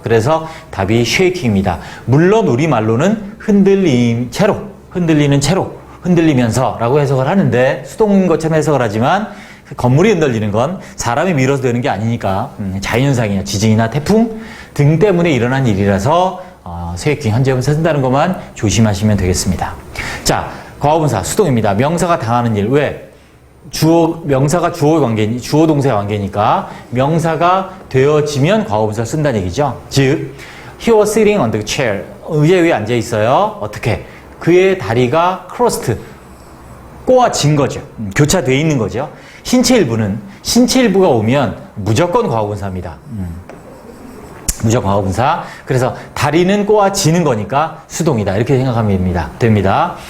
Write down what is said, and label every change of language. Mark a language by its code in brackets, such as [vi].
[ko] 그래서 답이 shaking입니다. 물론 우리말로는 흔들리는 채로, 흔들리면서 라고 해석을 하는데, 수동인 것처럼 해석을 하지만 건물이 흔들리는 건 사람이 밀어서 되는 게 아니니까 자연현상이나 지진이나 태풍 등 때문에 일어난 일이라서 쉐이킹 현재분사 쓴다는 것만 조심하시면 되겠습니다. 자, 과거분사 수동입니다. 명사가 당하는 일. 왜? 명사가 주어 동사의 관계니까 명사가 되어지면 과거분사를 쓴다는 얘기죠. [en] 즉, he was sitting on the chair. [ko] 의자 위에 앉아 있어요. 어떻게? 그의 다리가 crossed, 꼬아진 거죠. 교차되어 있는 거죠. 신체 일부가 오면 무조건 과거분사입니다. 무조건 과거분사. 그래서 다리는 꼬아지는 거니까 수동이다. 이렇게 생각하면 됩니다.